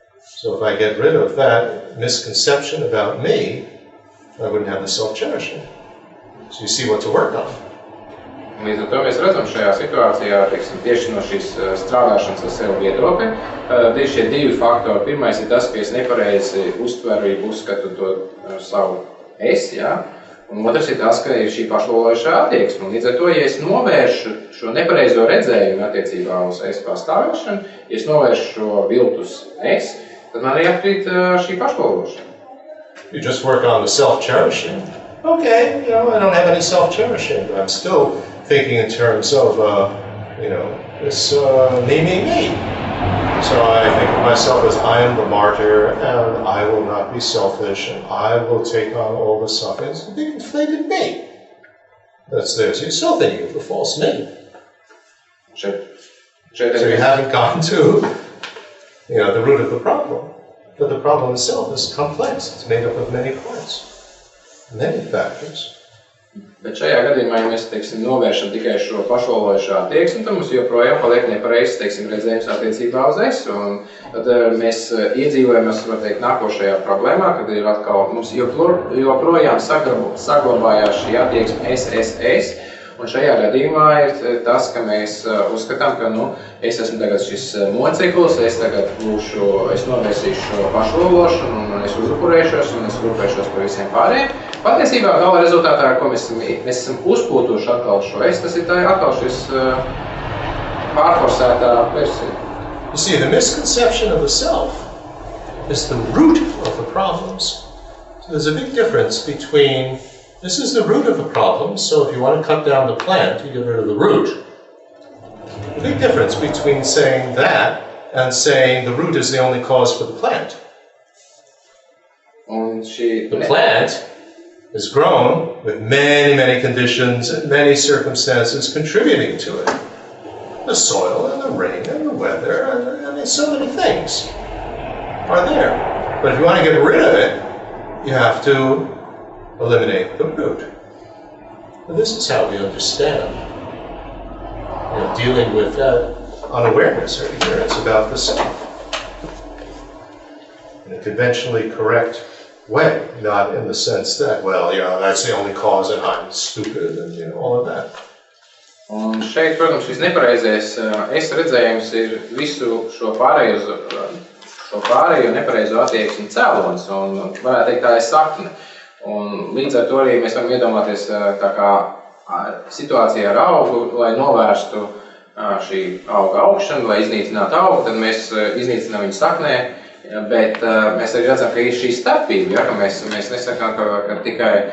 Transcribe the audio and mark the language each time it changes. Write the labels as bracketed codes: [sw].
[en] So if I get rid of that misconception about me, I wouldn't have the self-cherishing. So you see what to work on. [lv] Līdz ar to mēs redzam šajā situācijā, tieši no šīs strādāšanas ar sevi viedokļa, tieši šie divi faktori. Pirmais ir tas, ka es nepareizi uztveru, uzskatu to savu es, un otrs ir tas, ka ir šī pašlolojošā attieksme. Līdz ar to, ja es novēršu šo nepareizo redzējumu attiecībā uz es pastāvēšanu, ja es novēršu šo viltus es, tad man arī atkrīt šī pašlološana. [en] You just work on the self-cherishing. Okay, I don't have any self-cherishing, but I'm still thinking in terms of, this me. So I think of myself as I am the martyr, and I will not be selfish, and I will take on all the suffering. It's a big inflated me that's there. So you're still thinking of the false me. So you haven't gotten to, the root of the problem. But the problem itself is complex. It's made up of many parts, many factors. [lv] Bet šajā gadījumā, ja mēs, novēršam tikai šo pašlolojošo attieksmi, tad mums joprojām paliek nepareizs, redzējums attiecībā uz es. Un tad mēs iedzīvojamies, var teikt, nākošajā problēmā, kad ir atkal mums joprojām saglabājās šī attieksme es, Un šajā gadījumā ir tas, ka mēs uzskatām, ka es esmu tagad šis moceklis, es tagad es novērsīšu šo pašlološanu, un es uzupurēšos, un es rūpēšos par visiem pārējiem. Patiesībā gala rezultātā, ko mēs esam uzpūtuši atkal šo tas ir atkal šis pārforsētā versija. [en] You see, the misconception of the self is the root of the problems. So there's a big difference between, this is the root of the problem, so if you want to cut down the plant, you get rid of the root. The big difference between saying that and saying the root is the only cause for the plant. The plant is grown with many, many conditions and many circumstances contributing to it. The soil and the rain and the weather and so many things are there. But if you want to get rid of it, you have to eliminate the root. And this is how we understand dealing with unawareness or ignorance about the self in a conventionally correct way, not in the sense that, well, that's the only cause and I'm stupid and all of that. [lv] Un šeit, protams, šis nepareizais redzējums ir visu šo pārējo nepareizo attieksmi cēlonis, un varētu teikt, tā ir sakne. Un līdz ar to arī mēs varam iedomāties tā kā situācijā ar augu, lai novērstu šī auga augšanu, lai iznīcinātu augu, tad mēs iznīcinām viņu saknē, bet mēs arī redzam, ka ir šī starpība, ka mēs nesakām, ka